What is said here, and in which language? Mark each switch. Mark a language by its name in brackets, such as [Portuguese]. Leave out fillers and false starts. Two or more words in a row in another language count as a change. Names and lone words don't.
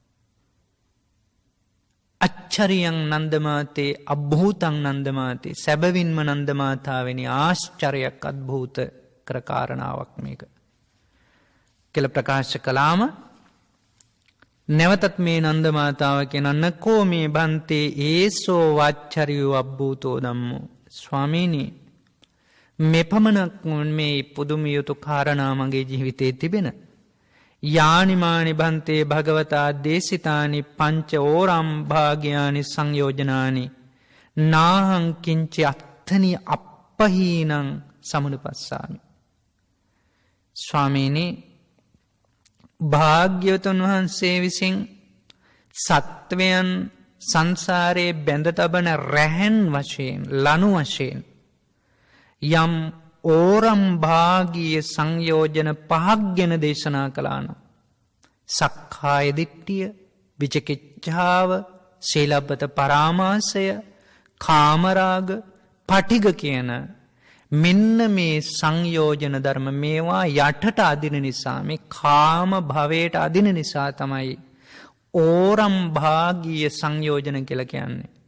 [Pali] අච්චරියං නන්දමාතේ අභූතං නන්දමාතේ, [Sinhala] සැබවින්ම නන්දමාතාවෙනි ආශ්චර්යයක් අද්භූත කර කාරණාවක් මේක කියලා ප්‍රකාශ කළාම නැවතත් මේ නන්දමාතාව කියනන්න [Pali] කෝ මේ බන්තේ ඒසෝ වාච්චරියෝ අභූතෝ ධම්මෝ, [Sinhala] ස්වාමීනි මෙපමණක් මේ පුදුම යුතු කාරණා මගේ ජීවිතේ තිබෙන. [Pali] යානිමානි බන්තේ භගවතා දේශිතානි පංච ඕරම් භාග්‍යානි සංයෝජනානි නාහං කිංච අත්තනි අප්පහීනං සමුනුපස්සාමි. [Sinhala] ස්වාමීනි භාග්‍යවතුන් වහන්සේ විසින් සත්වයන් සංසාරයේ බැඳ තබන රැහැන් වශයෙන්, ලනු වශයෙන් යම් ඕරම් භාගීය සංයෝජන 5ක් ගැන දේශනා කළා නම් සක්කාය දිට්ඨිය, විචිකිච්ඡාව, සීලබ්බත පරාමාසය, කාමරාග, පටිඝ කියන මෙන්න මේ සංයෝජන ධර්ම මේවා යටට අදින නිසා, මේ කාම භවයට අදින නිසා තමයි ඕරම් භාගීය සංයෝජන කියලා කියන්නේ.